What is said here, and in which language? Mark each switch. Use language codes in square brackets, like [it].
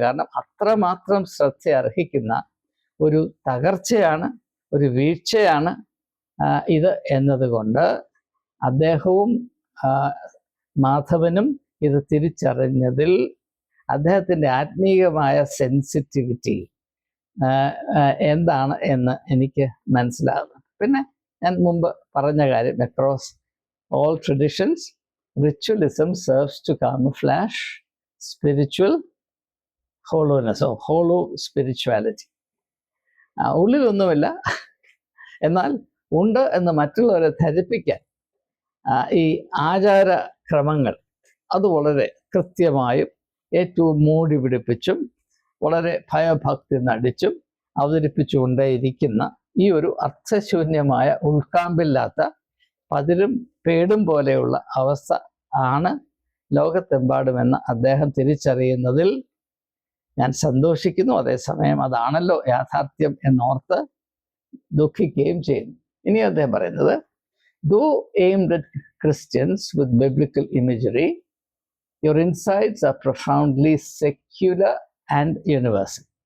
[ml] കാരണം അത്രമാത്രം ശ്രദ്ധ അർഹിക്കുന്ന ഒരു തകർച്ചയാണ്, ഒരു വീഴ്ചയാണ് ഇത് എന്നതുകൊണ്ട് അദ്ദേഹവും മാധവനും ഇത് തിരിച്ചറിഞ്ഞതിൽ അദ്ദേഹത്തിൻ്റെ ആത്മീയമായ സെൻസിറ്റിവിറ്റി എന്താണ് എന്ന് എനിക്ക് മനസ്സിലാകുന്നു. പിന്നെ ഞാൻ മുമ്പ് പറഞ്ഞ കാര്യം, [en] Across all traditions ritualism serves to camouflage spiritual hollowness or hollow spirituality. [ml] ഉള്ളിലൊന്നുമില്ല, എന്നാൽ ഉണ്ട് എന്ന് മറ്റുള്ളവരെ ധരിപ്പിക്കാൻ ഈ ആചാരക്രമങ്ങൾ അത് വളരെ കൃത്യമായും ഏറ്റവും മൂടി പിടിപ്പിച്ചും വളരെ ഭയഭക്തി നടിച്ചും അവതരിപ്പിച്ചുകൊണ്ടേയിരിക്കുന്ന ഈ ഒരു അർത്ഥശൂന്യമായ ഉൾക്കാമ്പില്ലാത്ത പതിരും പേടും പോലെയുള്ള അവസ്ഥ ആണ് ലോകത്തെമ്പാടുമെന്ന് അദ്ദേഹം തിരിച്ചറിയുന്നതിൽ ഞാൻ സന്തോഷിക്കുന്നു. അതേസമയം അതാണല്ലോ യാഥാർത്ഥ്യം എന്നോർത്ത് ദുഃഖിക്കുകയും ചെയ്യുന്നു. ഇനി അദ്ദേഹം പറയുന്നത്, [en] though aimed at Christians with biblical imagery, your insights are profoundly secular and universal.